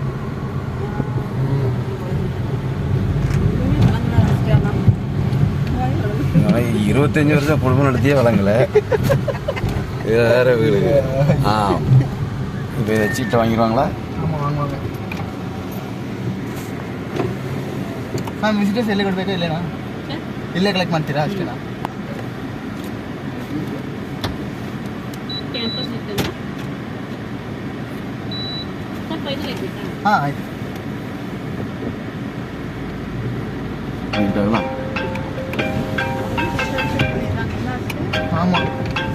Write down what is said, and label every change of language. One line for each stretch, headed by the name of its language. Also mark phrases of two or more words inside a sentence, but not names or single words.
Tamil: 25 வருஷம் குடும்பம் நடத்தியே வழங்கலை. வேற வீடு. இப்போ சீட்டை வாங்கிடுவாங்களா? ஆமாம், வாங்குவாங்க. மேம்
Kannada: ವಿಸಿಟರ್ಸ್ ಎಲ್ಲಿ ಕೊಡಬೇಕು? ಇಲ್ಲೇನಾ? ಇಲ್ಲೇ ಕಲೆಕ್ಟ್ ಮಾಡ್ತೀರಾ ಅಷ್ಟೇನಾ? ಕ್ಯಾಂಪಸ್ ಇತ್ತಲ್ಲ ಸ್ವಲ್ಪ ಇದು ಬೇಕಾ? ಹಾಂ, ಆಯ್ತು.
Tamil: வாங்கிட்டாங்களா? ஆமாம்.